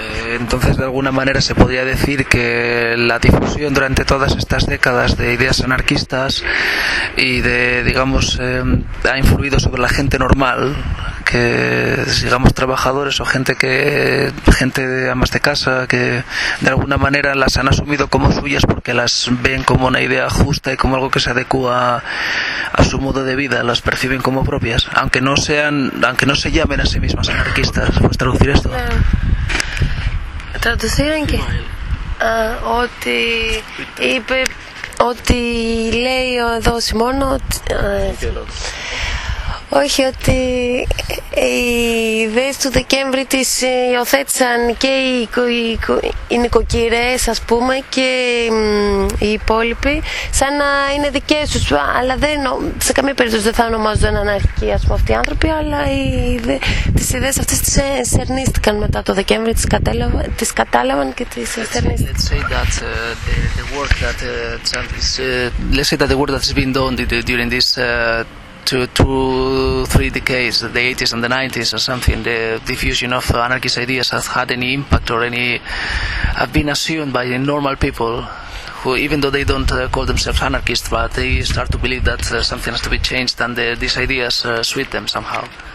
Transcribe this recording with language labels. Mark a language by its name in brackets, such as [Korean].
[Spanish] Entonces, de alguna manera se podría decir que la difusión durante todas estas décadas de ideas anarquistas y de, digamos, ha influido sobre la gente normal, que digamos trabajadores o gente que gente de amas de casa, que de alguna manera las han asumido como suyas porque las ven como una idea justa y como algo que se adecua a su modo de vida, las perciben como propias, aunque no sean, aunque no se llamen a sí mismas anarquistas. ¿Puedes traducir esto? Traducir en qué. [Greek] Ότι είπε, ότι λέει ο Δός μόνο. Όχι, ότι οι ιδέες του Δεκέμβρη τις υιοθέτησαν και οι νοικοκυρές, ας πούμε, και οι υπόλοιποι, σαν να είναι δικές τους, αλλά δεν, σε καμία περίπτωση δεν θα ονομάζονταν αναρχικοί, ας πούμε, αυτοί οι άνθρωποι, αλλά τις ιδέες αυτές τις σερνίστηκαν μετά το Δεκέμβρη, τις κατάλαβαν και τις σερνίστηκαν. [English] Let's say that the work that has been done during this two, three decades, the 80s and the 90s or something, the diffusion of anarchist ideas has had any impact or any, have been assumed by the normal people who, even though they don't call themselves anarchists, but they start to believe that something has to be changed and these ideas suit them somehow.